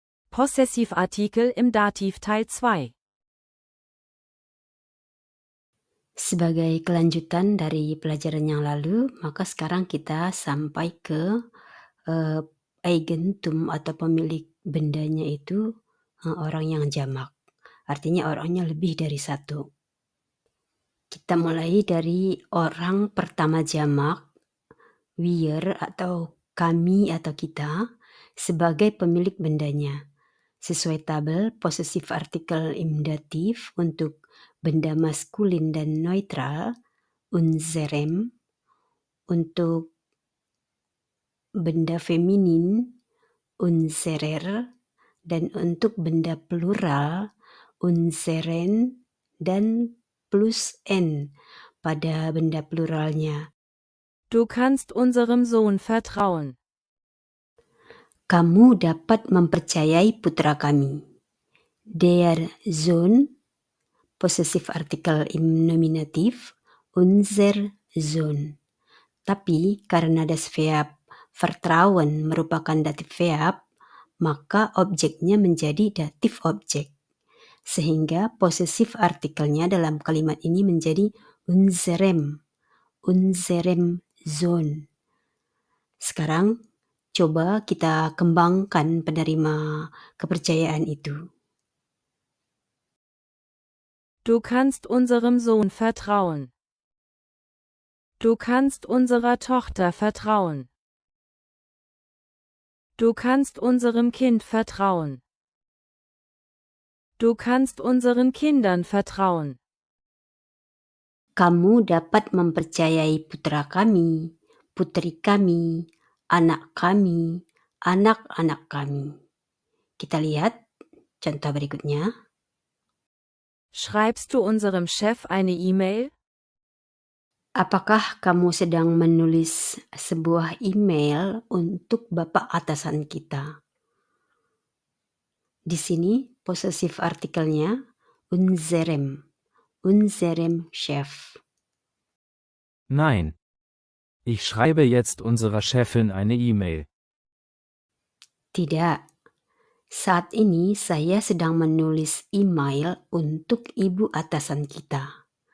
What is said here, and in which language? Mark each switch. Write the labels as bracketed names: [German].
[German] Possessivartikel im Dativ Teil 2. [Indonesian] Sebagai kelanjutan dari pelajaran yang lalu, maka sekarang kita sampai ke Eigentum atau pemilik bendanya itu orang yang jamak. Artinya orangnya lebih dari satu. Kita mulai dari orang pertama jamak, wir atau kami atau kita, sebagai pemilik bendanya. Sesuai tabel, posesif artikel im dativ untuk benda maskulin dan neutral, unserem, untuk benda feminin, unserer, dan untuk benda plural, unseren, dan plus n pada benda pluralnya. [German] Du kannst unserem Sohn vertrauen. [Indonesian] Kamu dapat mempercayai putra kami. [German] Der Sohn, [Indonesian] posesif artikel [German] im nominativ, unser Sohn. [Indonesian] Tapi karena [German] das Verb vertrauen [Indonesian] merupakan datif verb, maka objeknya menjadi datif objek. Sehingga posesif artikelnya dalam kalimat ini menjadi [German] unserem Sohn. [Indonesian] Sekarang coba kita kembangkan penerima kepercayaan itu. [German] Du kannst unserem Sohn vertrauen. Du kannst unserer Tochter vertrauen. Du kannst unserem Kind vertrauen. Du kannst unseren Kindern vertrauen. [Indonesian] Kamu dapat mempercayai putra kami, putri kami, anak-anak kami. Kita lihat contoh berikutnya. [German] Schreibst du unserem Chef eine E-Mail? [Indonesian] Apakah kamu sedang menulis sebuah email untuk bapak atasan kita? Di sini posesif artikelnya [German] unserem Chef. Nein. Ich schreibe jetzt unserer Chefin eine E-Mail. [Indonesian] Tidak. Saat ini saya sedang menulis email untuk ibu atasan kita.